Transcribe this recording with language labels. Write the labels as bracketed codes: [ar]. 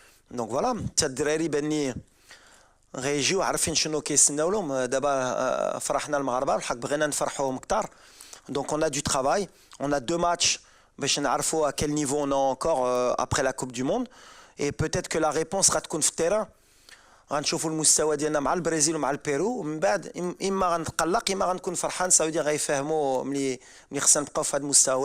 [fr] Donc voilà, [ar] الدراري باني غيجيو عارفين شنو كيستناو لهم. دابا فرحنا المغاربه والحق بغينا نفرحوهم كثار. [fr] Donc on a du travail, on a 2 matchs [ar] باش نعرفوا [fr] à quel niveau on est encore après la Coupe du Monde, et peut-être que la réponse [ar] غتكون في التيران. غنشوفوا المستوى ديالنا مع البرازيل ومع البيرو، ومن بعد اما غنتقلق اما غنكون فرحان. ساودي غيفهموا ملي خصنا نبقاو في هذا المستوى.